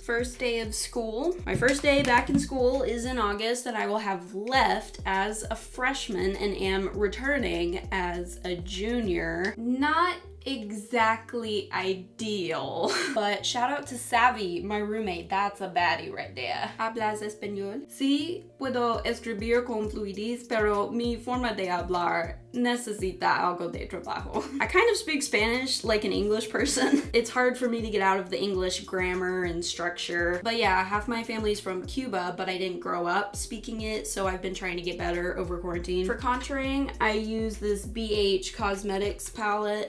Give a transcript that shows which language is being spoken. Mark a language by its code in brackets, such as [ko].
[en] First day of school. My first day back in school is in August, and I will have left as a freshman and am returning as a junior. Not exactly ideal, but shout out to Savvy, my roommate. That's a baddie right there. [es] ¿Hablas español? Sí, puedo escribir con fluidez, pero mi forma de hablar necesita algo de trabajo. [en] I kind of speak Spanish like an English person. It's hard for me to get out of the English grammar and structure. But yeah, half my family's from Cuba, but I didn't grow up speaking it, so I've been trying to get better over quarantine. For contouring, I use this BH Cosmetics palette.